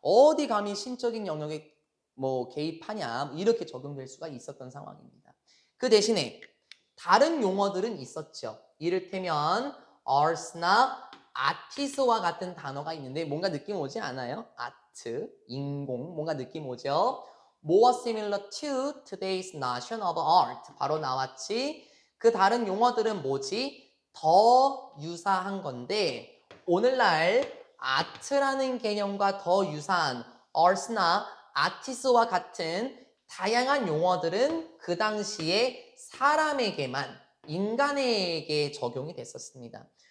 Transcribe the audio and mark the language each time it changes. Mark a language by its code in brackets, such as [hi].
[ko] 어디 감히 신적인 영역에 개입하냐? 이렇게 적용될 수가 있었던 상황입니다. 그 대신에 다른 용어들은 있었죠. 이를테면 arts나 artist와 같은 단어가 있는데 뭔가 느낌 오지 않아요? art, 인공, 뭔가 느낌 오죠? [en] more similar to today's notion of art. [ko] 바로 나왔지. 그 다른 용어들은 뭐지? 더 유사한 건데 오늘날 아트라는 개념과 더 유사한 arts나 artist와 같은 다양한 용어들은 그 당시에 사람에게만 인간에게 적용이 됐었습니다.